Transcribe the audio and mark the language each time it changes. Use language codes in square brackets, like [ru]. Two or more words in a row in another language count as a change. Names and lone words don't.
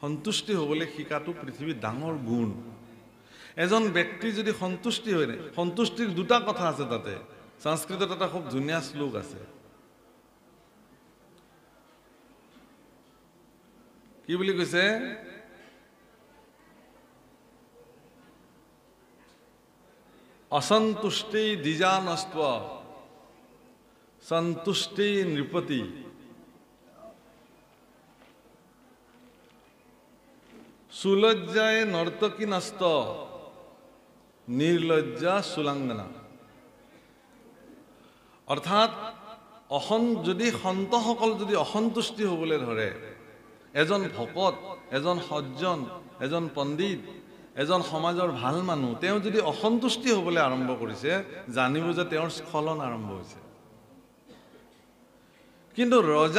[as] সন্তুষ্টি হ'বলৈ শিকাটো পৃথিৱীৰ ডাঙৰ গুণ এজন ব্যক্তি যদি সন্তুষ্টি হয় নাই সন্তুষ্টিৰ দুটা কথা আছে তাতে সংস্কৃতত এটা খুব ধুনীয়া শ্লোক আছে কি বুলি কৈছে [sa] असंतुष्टि द्विजानस्त्व संतुष्टि नृपति सुलज्जाय नर्तकी नस्त निर्लज्जा सुलांगना [as] अर्थात যদি সন্তসকল যদি অসন্তুষ্টি হ'বলৈ ধৰে এজন ভকত এজন সজ্জন এজন পণ্ডিত এজন সমাজৰ ভাল মানুহ তেওঁ যদি অসন্তুষ্টি হ'বলৈ আৰম্ভ কৰিছে জানিব যে তেওঁৰ স্খলন আৰম্ভ হৈছে কিন্তু ৰজা